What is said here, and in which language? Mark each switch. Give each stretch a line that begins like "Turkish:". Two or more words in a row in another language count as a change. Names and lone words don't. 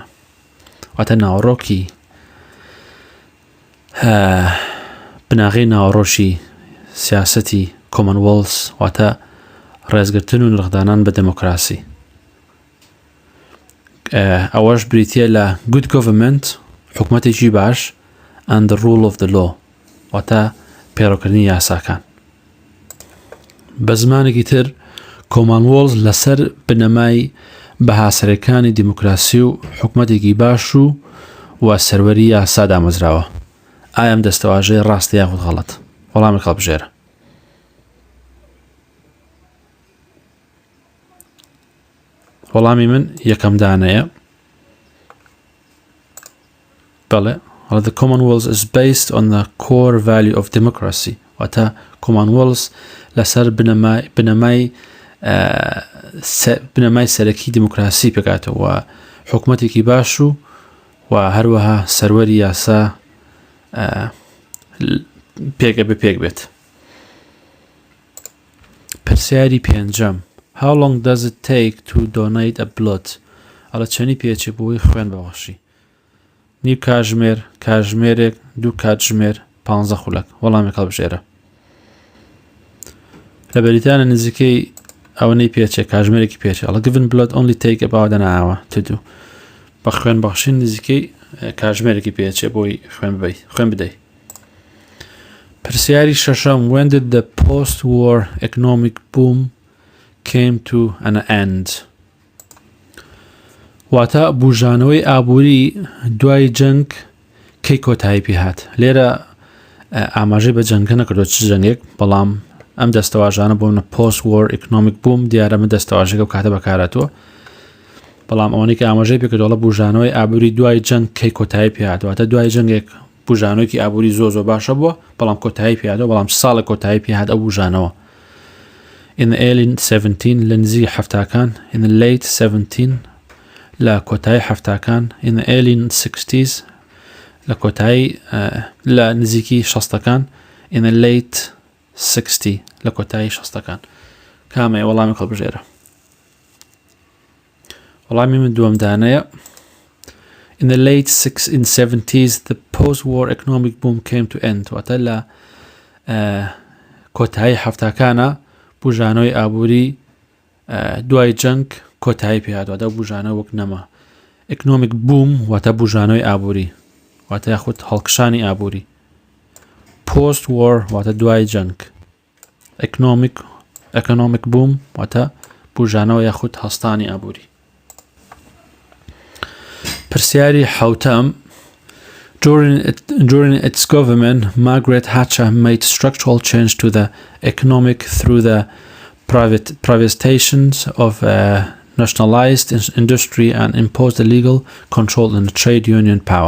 Central Kurdish: واتە ناوڕۆکی بناغەی ناوڕۆشی سیاسەتی Commonwealth واتە ڕێزگرتن و نرخدانان بە دموکراسی. ئەوەش بریتیە لە
English: good government
Central Kurdish: حکومەتێکی باش
English: and the rule of the law
Central Kurdish: واتە پێڕەوکردنی یاساکان. بە زمانێکی تر Commonwealth لەسەر بنەمای بەهاسەرەکانی دیموکراسی و حکومەتێکی باش و سەروەری یاسا دامەزراوە. ئایا ئەم دەستەواژەیە ڕاستە یاخود غەڵەت؟ وەڵامێک هەڵبژێرە. وەڵامی من یەکەم دانەیە. بەڵێ،
English: The Commonwealth is based on the core value of democracy.
Central Kurdish: واتە Commonwealth لەسەر بنەمای سەرەکی دیموکراسی پێکاتەوە و حکومەتێکی باش و هەروەها سەروەری یاسا پێک بێت. پرسیاری پێنجەم:
English: How long does it take to donate a blood?
Central Kurdish: ئەڵە چەنی پێچێ بۆی خوێن بەبەخشی؟ نیو کاتژمێر، کاتژمێرێک، دوو کاتژمێر، 15 خولەک. وەڵامێک هەڵبژێرە. لە بەریتانیا نزیکەی ئەوەی پێچێ کاتژمێرێکی پێچێ.
English: ئەڵە Giving blood only take about an hour to do.
Central Kurdish: بە خوێن بەخشین نزیکەی کاتژمێرێکی پێچێ بۆی خوێن بدەیت. پرسیاری شەشەم:
English: When did the post-war economic boom came to an end?
Central Kurdish: واتە بوژانەوەی ئابووری دوای جەنگ کەی کۆتایی پێ هات لێرە ئاماژەی بە جەنگە نەکردو چ جەنگێک بەڵام ئەم دەستەواژانە بۆ منە
English: post war economic boom
Central Kurdish: دیارە من دەستەواژەکە و کاتە بەکارەتەوە بەڵام ئەوەی کە ئاماژەی پێکردوڵە بژانەوەی ئابووری دوای جەنگ کەی کۆتایی پێ هاتواتە دوای جەنگێک بژانەوەیکی ئابووری زۆ باشە بووە بەڵام کۆتایی پێ هاتەوە بەڵام ساڵە کۆتایی پێ هات ئەو بژانەوە
English: in the early 17
Central Kurdish: لە نزیکی حەفتاکان
English: in the late 17
Central Kurdish: لە کۆتایی حەفتاکان
English: in the early 60s
Central Kurdish: لە کۆتایی لە نزیکی شەستەکان
English: in the late 60
Central Kurdish: لە کۆتایی شەستەکان کامەیە وەڵامی هەڵبژێرە وەڵامی من دووەمدانەیە
English: in the late 70s the post-war economic boom came to end
Central Kurdish: واتە لە کۆتایی حەفتاکانە بژانەوەی ئابووری دوای جەنگ کۆتایی پێ هاتووە دە بژانە وەک نەما
English: economic boom
Central Kurdish: واتە بژانەوەی ئابووری واتە یاخود هەڵکشانی ئابووری
English: post war
Central Kurdish: واتە دوای جەنگ
English: economic boom
Central Kurdish: واتە بژانەوە یاخود هەستانی ئابووری پرسیاری حوتەم
English: During its government, Margaret Thatcher made structural change to the economic through the privatizations of nationalized industry and imposed a legal control and trade union power.